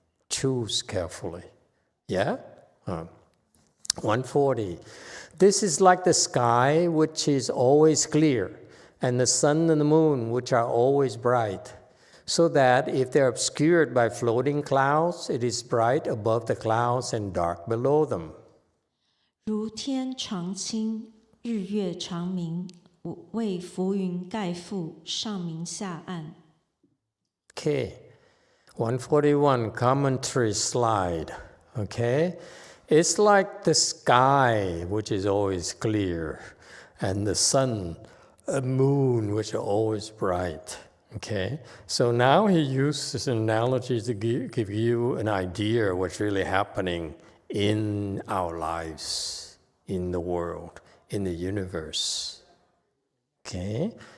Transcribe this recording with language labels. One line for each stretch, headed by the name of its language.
English: Choose carefully, yeah? 140. This is like the sky, which is always clear, and the sun and the moon, which are always bright, so that if they're obscured by floating clouds, it is bright above the clouds and dark below them.
Chinese: 如天常清，日月常明，为浮云盖覆，上明下暗。
English: Okay, 141, commentary slide, okay? It's like the sky, which is always clear, and the sun, a moon, which are always bright, okay? So now he uses an analogy to give you an idea of what's really happening in our lives, in the world, in the universe, okay?